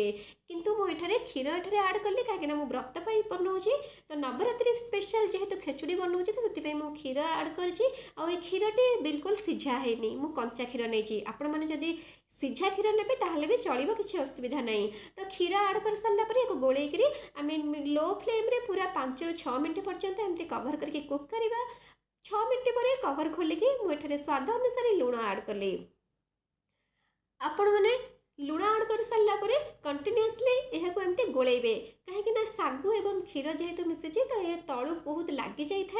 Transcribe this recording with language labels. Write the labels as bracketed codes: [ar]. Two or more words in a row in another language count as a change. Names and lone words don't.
[or] କିନ୍ତୁ ମୁଁ ଏଠାରେ କ୍ଷୀର ଆଡ଼୍ କଲି କାହିଁକିନା ମୁଁ ବ୍ରତ ପାଇଁ ବନାଉଛି, ତ ନବରାତ୍ରି ସ୍ପେଶାଲ ଯେହେତୁ ଖେଚୁଡ଼ି ବନାଉଛି ତ ସେଥିପାଇଁ ମୁଁ କ୍ଷୀର ଆଡ଼୍ କରିଛି। ଆଉ ଏ କ୍ଷୀରଟି ବିଲକୁଲ ସିଝା ହେଇନି, ମୁଁ କଞ୍ଚା କ୍ଷୀର ନେଇଛି। ଆପଣମାନେ ଯଦି ସିଝା କ୍ଷୀର ନେବେ ତାହେଲେ ବି ଚଳିବ, କିଛି ଅସୁବିଧା ନାହିଁ। ତ କ୍ଷୀର ଆଡ଼୍ କରିସାରିଲା ପରେ ଏହାକୁ ଗୋଳେଇକିରି ଆମେ [en] low flameରେ [or] पूरा 5 ରୁ 6 ମିନିଟ୍ ପର୍ଯ୍ୟନ୍ତ ଏମିତି କଭର୍ କରିକି କୁକ୍ କରିବା। 6 ମିନିଟ୍ ପରେ କଭର୍ ଖୋଲିକି ମୁଁ ଏଠାରେ ସ୍ୱାଦ ଅନୁସାରେ ଲୁଣ ଆଡ଼୍ କଲି। ଆପଣମାନେ ଲୁଣ ଆଡ଼୍ କରିସାରିଲା ପରେ କଣ୍ଟିନ୍ୟୁଅସଲି ଏହାକୁ ଏମିତି ଗୋଳେଇବେ, କାହିଁକିନା ଶାଗୁ ଏବଂ କ୍ଷୀର ଯେହେତୁ ମିଶିଛି ତ ଏ ତଳୁ ବହୁତ ଲାଗିଯାଇଥାଏ।